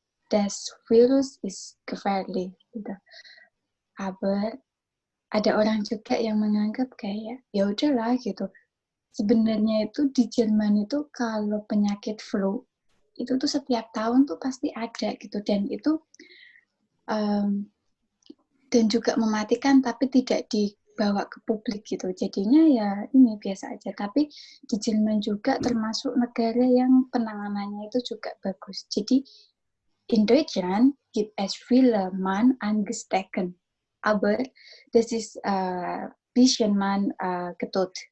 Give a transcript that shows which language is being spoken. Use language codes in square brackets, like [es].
[de] Das Virus is gefährlich gitu. [id] Aber ada orang juga yang menganggap kayak ya udahlah gitu. sebenarnya itu di Jerman itu kalau penyakit flu itu tuh setiap tahun tuh pasti ada gitu, dan itu dan juga mematikan tapi tidak dibawa ke publik gitu. Jadinya ya ini biasa aja. Tapi di Jerman juga termasuk negara yang penanganannya itu juga bagus. [de] Jadi in Deutschland gibt es viele Mann angesteckt, aber das ist bisschen man getot.